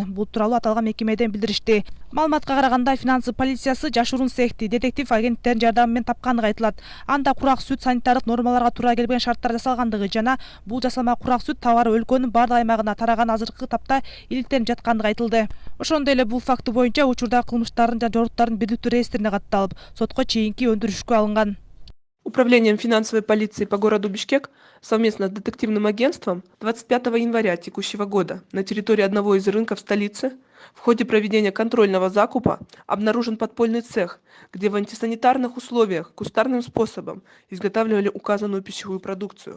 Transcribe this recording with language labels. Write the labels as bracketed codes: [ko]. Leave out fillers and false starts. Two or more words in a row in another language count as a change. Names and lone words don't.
[ky] Бул тууралуу аталган мекемеден билдиришти. Маалыматка караганда финансы полициясы жашыруун цехти детектив агенттердин жардамы менен тапкандыгы айтылат. Анда курак сүт санитардык нормаларга туура келбеген шарттар жасалгандыгы жана бул жасалма курак сүт товары өлкөнүн бардык аймагына тараган азыркы тапта иликтенип жаткандыгы айтылды. Ошондой эле бул факты боюнча учурда кылмыштардын жана жоруктардын бирликтүү реестрине катталып, сотко чейинки өндүрүшкө алынган. [ru] Управлением финансовой полиции по городу Бишкек совместно с детективным агентством 25 января текущего года на территории одного из рынков столицы в ходе проведения контрольного закупа обнаружен подпольный цех, где в антисанитарных условиях кустарным способом изготавливали указанную пищевую продукцию.